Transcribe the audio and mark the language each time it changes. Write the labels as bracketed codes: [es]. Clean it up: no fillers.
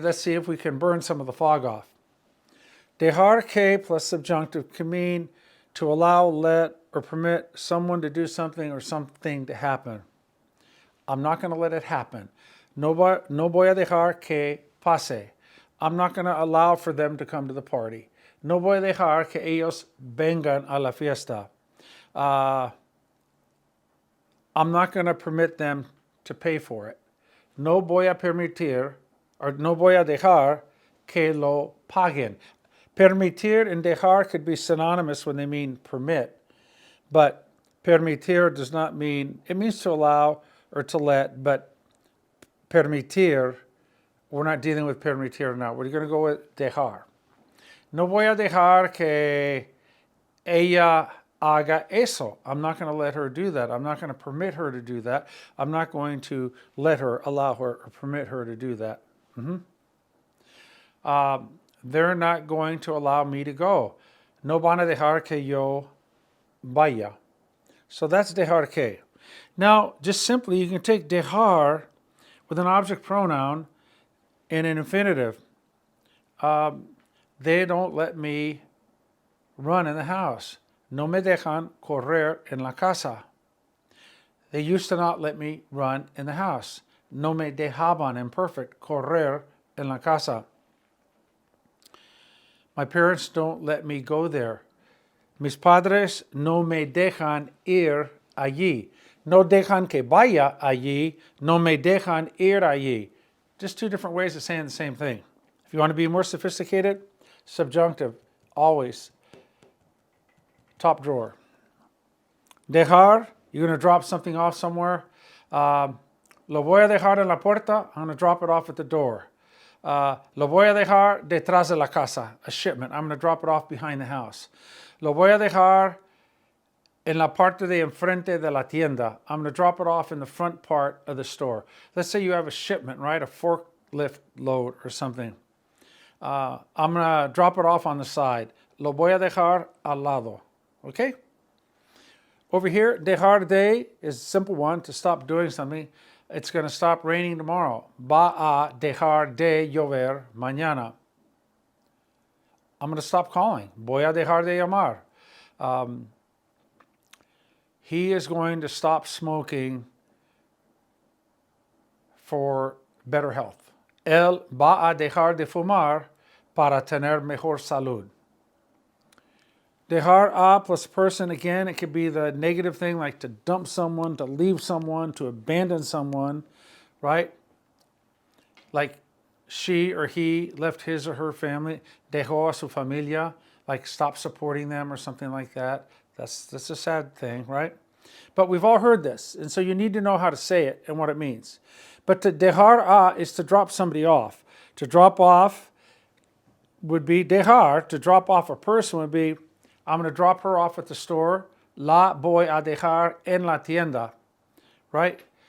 [en] Let's see if we can burn some of the fog off. Dejar que plus subjunctive can mean to allow, let, or permit someone to do something or something to happen. I'm not going to let it happen. [es] No voy a dejar que pase. [en] I'm not going to allow for them to come to the party. [es] No voy a dejar que ellos vengan a la fiesta. [en] I'm not going to permit them to pay for it. [es] No voy a permitir, or no voy a dejar que lo paguen. [en] Permitir and dejar could be synonymous when they mean permit, but permitir does not mean, it means to allow or to let, but permitir, we're not dealing with permitir now. We're going to go with dejar. [es] No voy a dejar que ella haga eso. [en] I'm not going to let her do that. I'm not going to permit her to do that. I'm not going to let her, allow her, or permit her to do that. They're not going to allow me to go. [es] No van a dejar que yo vaya. [en] So that's dejar que. Now, just simply, you can take dejar with an object pronoun in an infinitive. They don't let me run in the house. [es] No me dejan correr en la casa. [en] They used to not let me run in the house. [es] No me dejaban, [en] imperfect, [es] correr en la casa. [en] My parents don't let me go there. [es] Mis padres no me dejan ir allí. No dejan que vaya allí. No me dejan ir allí. [en] Just two different ways of saying the same thing. If you want to be more sophisticated, subjunctive, always. Top drawer. Dejar, you're going to drop something off somewhere. [es] Lo voy a dejar en la puerta. [en] I'm going to drop it off at the door. [es] Lo voy a dejar detrás de la casa, [en] a shipment. I'm going to drop it off behind the house. [es] Lo voy a dejar en la parte de enfrente de la tienda. [en] I'm going to drop it off in the front part of the store. Let's say you have a shipment, right? A forklift load or something. I'm going to drop it off on the side. [es] Lo voy a dejar al lado. [en] Okay? Over here, dejar de is a simple one, to stop doing something. It's going to stop raining tomorrow. [es] Va a dejar de llover mañana. [en] I'm going to stop calling. [es] Voy a dejar de llamar. [en] He is going to stop smoking for better health. [es] Él va a dejar de fumar para tener mejor salud. [en] Dejar a plus person, again, it could be the negative thing, like to dump someone, to leave someone, to abandon someone, right? Like she or he left his or her family, [es] dejó a su familia, [en] like stop supporting them or something like that. That's a sad thing, right? But we've all heard this, and so you need to know how to say it and what it means. But to dejar a is to drop somebody off. To drop off would be dejar. To drop off a person would be, I'm going to drop her off at the store. [es] La voy a dejar en la tienda, right?